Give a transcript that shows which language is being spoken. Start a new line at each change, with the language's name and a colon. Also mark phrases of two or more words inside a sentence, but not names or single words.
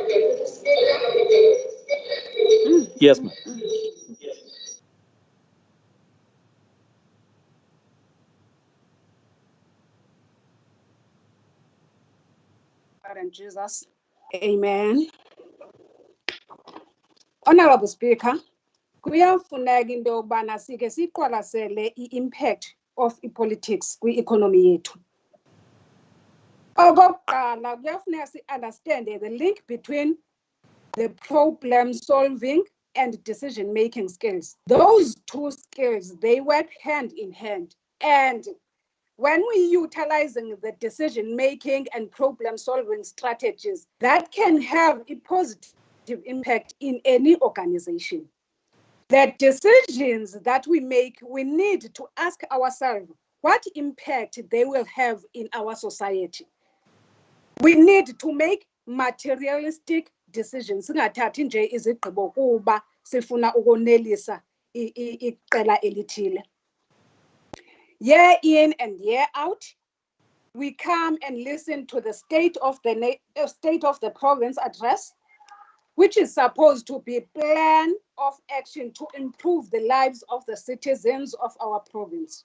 English: Yes, ma'am. And Jesus. Amen. Honourable Speaker,
Xhosa: kuyafuneka into yokubana sike siqwalasele i-
English: impact of
Xhosa: i-politics kwi-economy yethu. Okokuqala, kuyafuneka si-understande
English: the link between the problem solving and decision making skills. Those two skills, they work hand in hand. And when we're utilizing the decision making and problem solving strategies, that can have a positive impact in any organization. The decisions that we make, we need to ask ourselves what impact they will have in our society. We need to make materialistic decisions.
Xhosa: Singathathi nje izigqibo kuba sifuna ukonelisa iqela elithile.
English: Year in and year out, we come and listen to the state of the province address, which is supposed to be a plan of action to improve the lives of the citizens of our province.